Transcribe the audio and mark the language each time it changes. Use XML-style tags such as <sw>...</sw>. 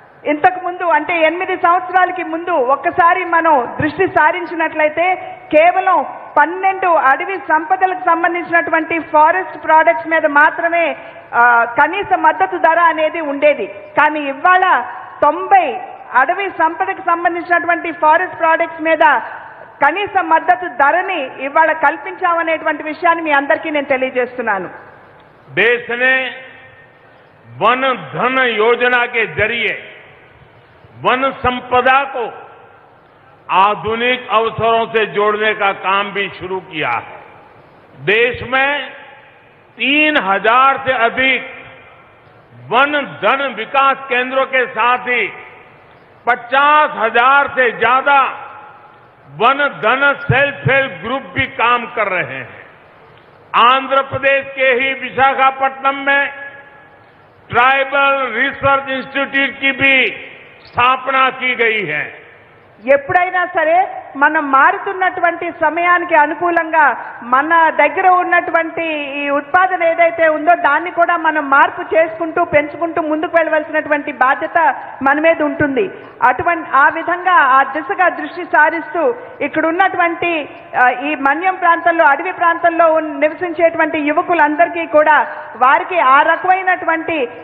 <te>ఇంతకు ముందు అంటే 8 సంవత్సరాలకి ముందు ఒక్కసారి మనం దృష్టి సారించినట్లయితే కేవలం 12 అడవి సంపదలకు సంబంధించినటువంటి ఫారెస్ట్ ప్రోడక్ట్స్ మీద మాత్రమే కనీస మద్దతు ధర అనేది ఉండేది. కానీ ఇవాళ 90 అడవి సంపదకు సంబంధించినటువంటి ఫారెస్ట్ ప్రోడక్ట్స్ మీద కనీస మద్దతు ధరని ఇవాళ కల్పించామనేటువంటి విషయాన్ని మీ అందరికీ నేను తెలియజేస్తున్నాను.</te> <hi>देश ने वन धन योजना के जरिए वन संपदा को आधुनिक अवसरों से जोड़ने का काम भी शुरू किया है. देश में 3000 से अधिक वन धन विकास केंद्रों के साथ ही 50,000 से ज्यादा वन धन सेल्फ हेल्प ग्रुप भी काम कर रहे हैं. आंध्र प्रदेश के ही विशाखापट्टनम में ट्राइबल रिसर्च इंस्टीट्यूट की भी स्थापना की गई है.</hi> <te>ఎప్పుడైనా సరే మనం మారుతున్నటువంటి సమయానికి అనుకూలంగా మన దగ్గర ఉన్నటువంటి ఈ ఉత్పాదన ఏదైతే ఉందో దాన్ని కూడా మనం మార్పు చేసుకుంటూ పెంచుకుంటూ ముందుకు వెళ్ళవలసినటువంటి బాధ్యత మన మీద ఉంటుంది. ఆ విధంగా ఆ దిశగా దృష్టి సారిస్తూ ఇక్కడ ఉన్నటువంటి ఈ మన్యం ప్రాంతంలో అడవి ప్రాంతంలో నివసించేటువంటి యువకులందరికీ కూడా వారికి ఆ రకమైనటువంటి</te>